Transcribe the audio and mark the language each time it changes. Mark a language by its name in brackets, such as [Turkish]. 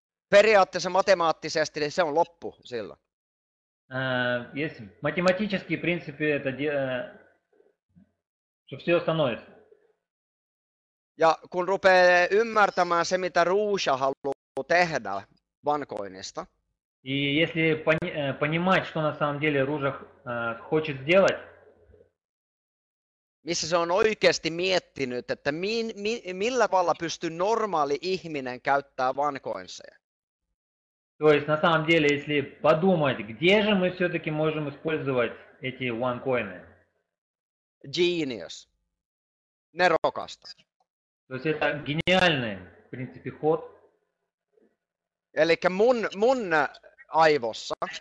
[Finnish] Periaatteessa matemaattisesti se on loppu silloin. [Russian] Есть математический, в принципе, это что все становится. [Finnish] Ja kun rupeaa ymmärtämään se, mitä Ruusha haluaa tehdä OneCoinista, [Russian] И если понимать, что на самом деле Ружах хочет сделать, [Finnish] missä se on oikeasti miettinyt, että millä tavalla pystyy normaali ihminen käyttämään OneCoinseja. [Russian] то есть на самом деле, если подумать, где же мы все-таки можем использовать эти OneCoin'ы, [Finnish] Genius. Nerokasta. [Russian] то есть это гениальный, в принципе, ход. [Finnish] Eli mun aivossa